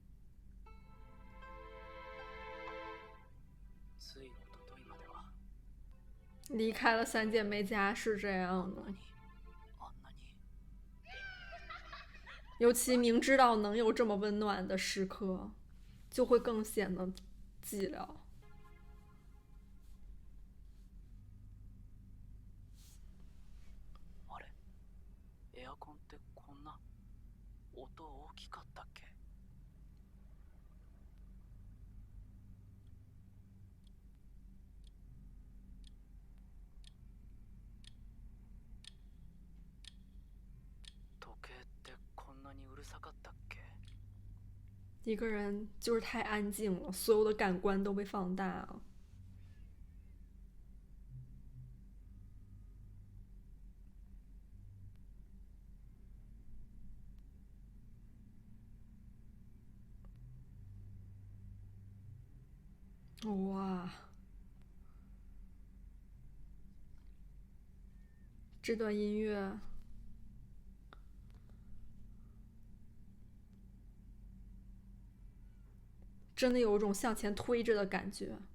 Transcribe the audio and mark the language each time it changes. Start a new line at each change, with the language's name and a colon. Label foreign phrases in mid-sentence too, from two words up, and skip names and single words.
Japanese: つい一昨日までは
Chinese: 离开了三姐妹家是这样的，
Japanese: あんなに。
Chinese: 尤其明知道能有这么温暖的时刻，就会更显得寂寥。
Japanese: あれ、エアコンってこんな音大きかったっけ？時計ってこんなにうるさかったっけ？
Chinese: 一个人就是太安静了，所有的感官都被放大了。哇，这段音乐真的有一种向前推着的感觉。